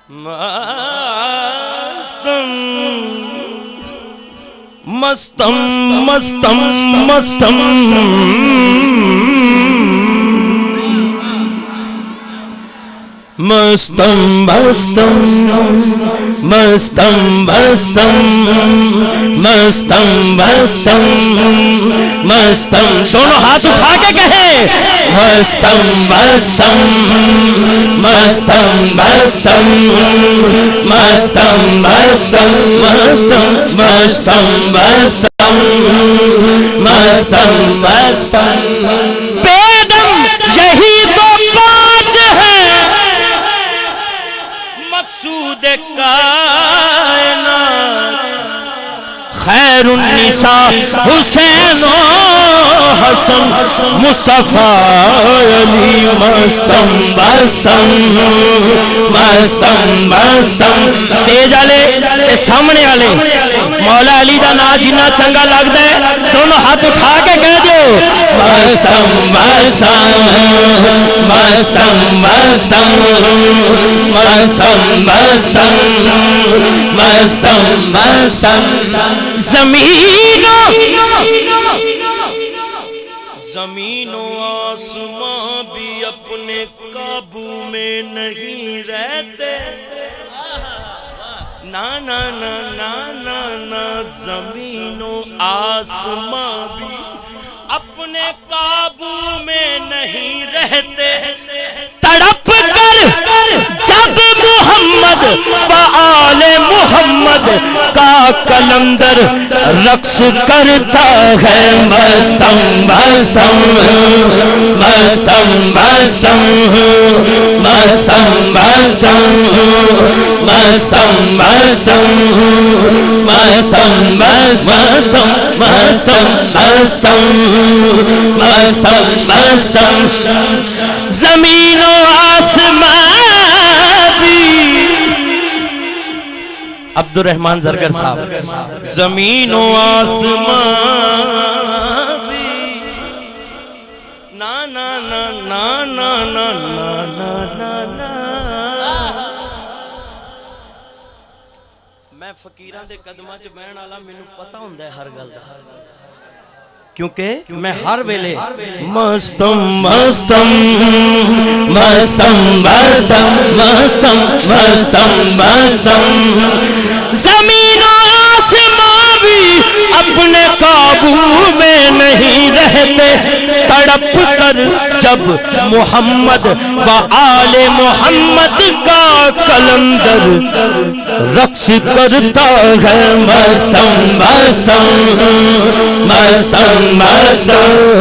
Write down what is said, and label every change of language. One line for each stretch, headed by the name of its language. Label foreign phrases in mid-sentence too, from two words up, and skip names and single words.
Persian: مستم مستم مستم مستم مستم مستم مستم مستم مستم مستم
Urdu: دونوں ہاتھ اٹھا کے کہیں
Persian: مستم مستم مستم مستم مستم مستم مستم مستم مستم مستم مستم بیدم
Urdu: یہی تو بات ہے مقصود کائنات خیر النساء حسین و حسن مصطفیٰ علی
Persian: مستم مستم مستم
Punjabi: مستم سٹیج والے تے سامنے والے مولا علی دا نام جنہ چنگا لگدا ہے دونوں ہاتھ اٹھا کے کہہ دیو
Persian: مستم مستم مستم مستم
Punjabi: مستم مستم مستم مستم
Urdu: زمین و آسمان بھی اپنے قابو میں نہیں رہتے نا نا نا نا نا نا زمین و آسمان بھی اپنے قابو میں نہیں رہتے تڑپ کر جب محمد و آل محمد کا کلندر رقص کرتا ہے
Persian: مستم مستم مستم مستم مستم مستم مستم مستم مستم مستم مستم مستم مستم مستم
Urdu: زمین و آسمان بھی عبد الرحمن زرگر صاحب زمین و آسمان بھی نا نا نا نا نا نا نا نا نا
Punjabi: میں فقیراں دے قدماں چ بہن والا مینوں پتہ ہوندا ہے ہر گل دا کیونکہ میں ہر ویلے
Persian: مستم مستم مستم مستم مستم مستم مستم
Urdu: زمین و آسمان بھی اپنے قابو میں نہیں رہتے تڑپ کر جب محمد و آل محمد کا کلندر رقص کرتا ہے
Persian: مستم مستم مستم مستم